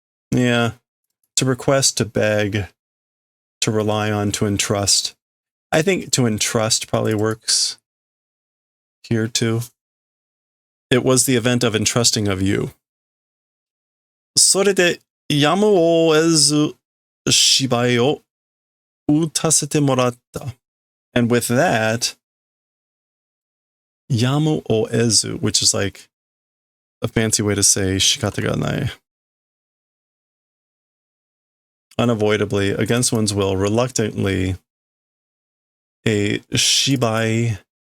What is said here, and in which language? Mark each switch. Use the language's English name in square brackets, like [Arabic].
[English] Yeah. To request, to beg, to rely on, to entrust. I think to entrust probably works here too. It was the event of entrusting of you. [Japanese] それでやむを得ず芝居を打たせてもらった。 [English] And with that, [Japanese] yamu o ezu, [English] which is like a fancy way to say [Japanese] shikata ga nai. [English] Unavoidably, against one's will, reluctantly, a shibai.